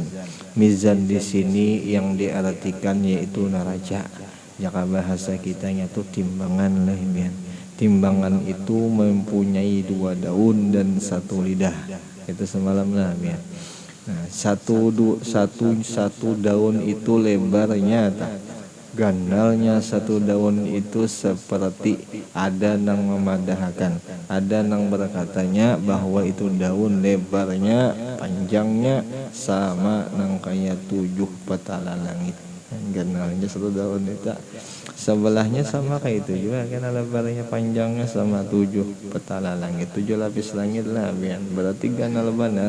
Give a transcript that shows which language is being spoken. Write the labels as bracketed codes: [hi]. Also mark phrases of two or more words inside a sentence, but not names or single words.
[id] Mizan di sini yang diartikan yaitu neraca. Jika bahasa kitanya itu timbangan lah ya. Timbangan itu mempunyai 2 daun dan 1 lidah. Itu semalam lah ya. Nah, satu daun itu lebarnya, [bjn] ganalnya 1 daun itu seperti ada nang memadahkan, ada nang berkatanya bahwa itu daun lebarnya, panjangnya sama nang kayak 7 petala langit. [id] Ganalnya 1 daun itu sebelahnya sama kayak itu juga, karena lebarnya panjangnya sama 7 petala langit, 7 lapis langit lah biar berarti ganal benar.